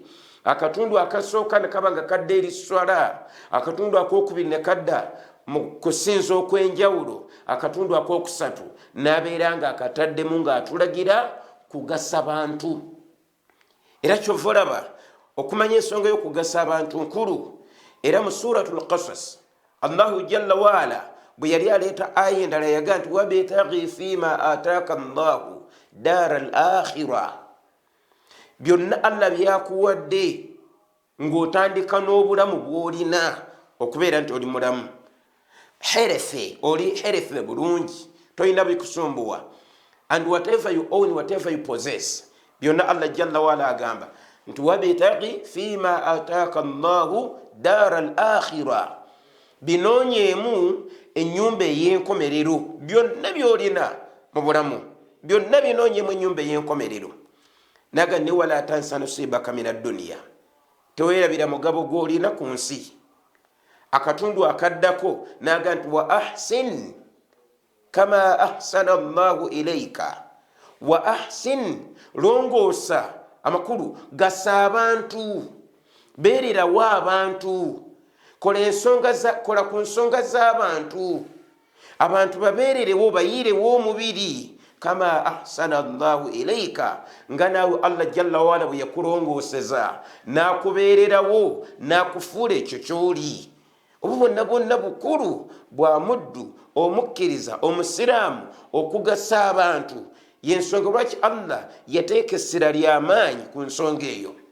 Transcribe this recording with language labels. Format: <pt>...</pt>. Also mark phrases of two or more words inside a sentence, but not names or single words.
<lg>Akatundu akasooka ne kaba nga kadda eri swala, akatundu ak'okubiri ne kadda mu kusinza okw'enjawulo, akatundu ak'okusatu n'abeera ng'akataddemu ng'atulagira kugasa bantu. Era kyova olaba okumanya ensonga y'okugasa abantu nkulu. Era mu suratul Qasas</lg> <ar>الله جل وعلا</ar> <lg>bwe yali aleeta aya endala yaga nti</lg> <ar>وابتغ فيما آتاك الله الدار الآخرة,</ar> <lg>byonna Allah byakuwadde ng'otandika n'obulamu bw'olina okubeera nti oli mulamu. Herefe, oli herefe bulungi, toyina bikusumbuwa.</lg> <en>And whatever you own, whatever you possess,</en> <lg>byonna Allah</lg> <ar>جل وعلا</ar> <lg>agamba nti</lg> <ar>وابتغ فيما آتاك الله الدار الآخرة,</ar> <lg>binoonyeemu ennyumba ey'enkomerero. Byonna by'olina mu bulamu byonna binoonyeemu ennyumba ey'enkomerero. Naga ne</lg> <ar>ولا تنس نصيبك من الدنيا,</ar> <lg>teweerabira mugabo gw'olina ku nsi. Akatundu akaddako naga nti</lg> <ar>وأحسن كما أحسن الله إليك, وأحسن,</ar> <lg>longoosa amakulu, gasa abantu, beererawo abantu, kola ku nsonga z'abantu, abantu babeererewo, bayiirewo omubiri.</lg> <ar>كما أحسن الله إليك,</ar> <lg>nga naawe Allah</lg> <ar>جل وعلا</ar> <lg>bwe yakulongooseza n'akubeererawo n'akufuula ekyo ky'oli. Obu bwonna bwonna bukulu bwa muddu omukkiriza omusiraamu okugasa abantu. Y'ensonga lwaki Allah yateeka essira ly'amaanyi ku nsonga eyo.</lg>